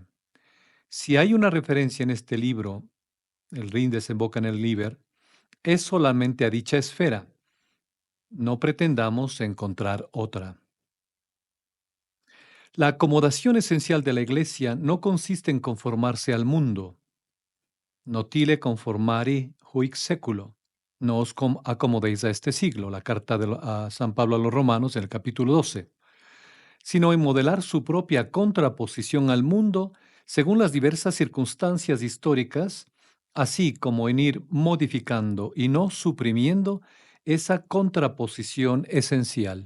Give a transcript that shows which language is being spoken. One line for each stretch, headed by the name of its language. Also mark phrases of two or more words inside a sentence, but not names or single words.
Spanish: Si hay una referencia en este libro, el Rin desemboca en el Liber, es solamente a dicha esfera. No pretendamos encontrar otra. La acomodación esencial de la Iglesia no consiste en conformarse al mundo.
Latin: Notile conformari huic seculo.
Spanish: No os acomodéis a este siglo, la carta a San Pablo a los Romanos en el capítulo 12, sino en modelar su propia contraposición al mundo según las diversas circunstancias históricas, así como en ir modificando y no suprimiendo esa contraposición esencial.